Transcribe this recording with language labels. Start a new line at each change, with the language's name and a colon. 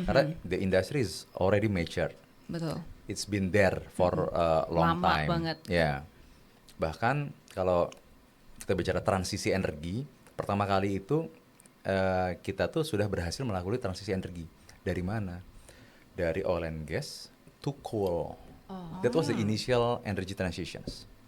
English: Karena the industry is already mature.
Indonesian: Betul.
English: It's been there for a long time.
Indonesian: banget. Ya. Bahkan kalau kita bicara transisi energi, pertama kali itu kita tuh sudah berhasil melakukan transisi energi. Dari mana? Dari
English: oil and gas to coal. That was the initial energy transitions.